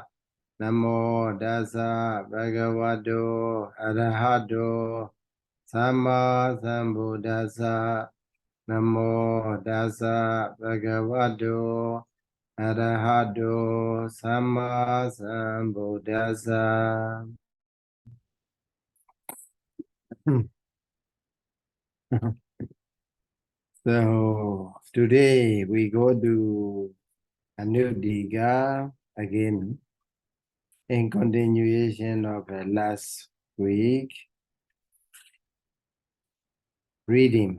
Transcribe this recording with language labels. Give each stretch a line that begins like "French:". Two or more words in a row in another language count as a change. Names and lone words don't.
Pali: Namo Dasa Bhagavato Arahato Sama Sambuddhasa. Namo Dasa Bhagavato Arahato Sama Sambuddhasa.
English: So today we go to Anudika again in continuation of last week reading.